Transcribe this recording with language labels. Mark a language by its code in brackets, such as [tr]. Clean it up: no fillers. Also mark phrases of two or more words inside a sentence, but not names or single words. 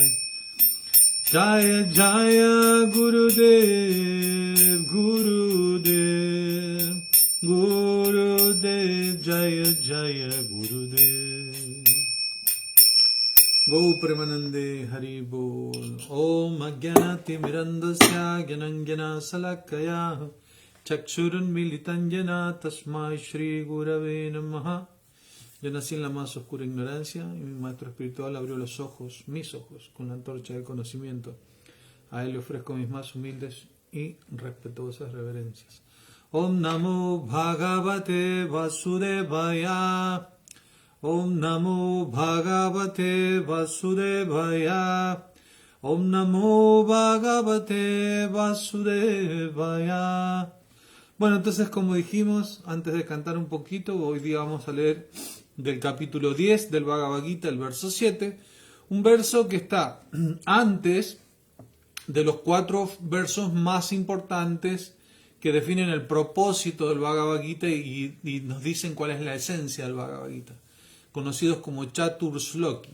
[sa] जय जय गुरुदेव, गुरुदेव, गुरुदेव, जय जय गुरुदेव. [bn] গো প্রেমানন্দে হরি বোল. [sa] ओम् अज्ञानति मिरान्धस्य ज्ञानाञ्जन शलाकया चक्षुरुन् मीलिताञ्जन तस्मै श्री गुरवे नमः. [es] Yo nací en la más oscura ignorancia y mi maestro espiritual abrió los ojos, mis ojos, con la antorcha del conocimiento. A él le ofrezco mis más humildes y respetuosas reverencias. [sa] ओं नमो भगवते वासुदेवाय. ओं नमो भगवते वासुदेवाय. ओं नमो भगवते वासुदेवाय. [es] Bueno, entonces, como dijimos, antes de cantar un poquito, hoy día vamos a leer del capítulo 10 del Bhagavad Gita, el verso 7, un verso que está antes de los 4 versos más importantes que definen el propósito del Bhagavad Gita y nos dicen cuál es la esencia del Bhagavad Gita, conocidos como [sa] चतुर् श्लोकी.